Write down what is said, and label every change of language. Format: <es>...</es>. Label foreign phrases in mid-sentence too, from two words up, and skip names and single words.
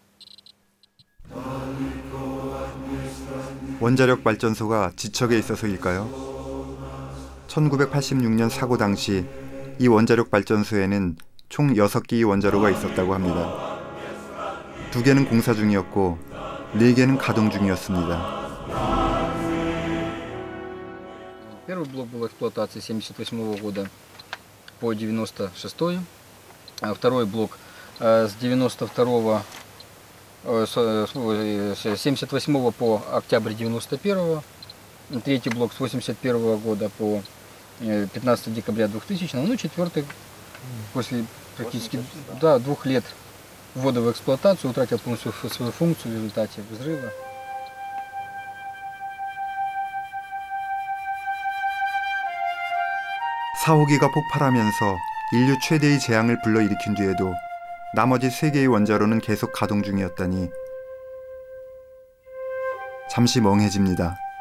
<ko>원자력 발전소가 지척에 있어서일까요? 1986년 사고 당시 이 원자력 발전소에는 총 6개의 원자로가 있었다고 합니다. 2개는 공사 중이었고 4개는 가동 중이었습니다.</ko> <ru>Первый блок был в эксплуатации с 1978 года по 1996, а второй блок с 1978 по октябрь 1991, третий блок с 1981 года по 15 декабря 2000, ну и четвертый после практически 2 лет ввода в эксплуатацию утратил полностью свою функцию в результате взрыва.</ru> <ko>사호기가 폭발하면서 인류 최대의 재앙을 불러일으킨 뒤에도 나머지 3개의 원자로는 계속 가동 중이었다니 잠시 멍해집니다.</ko>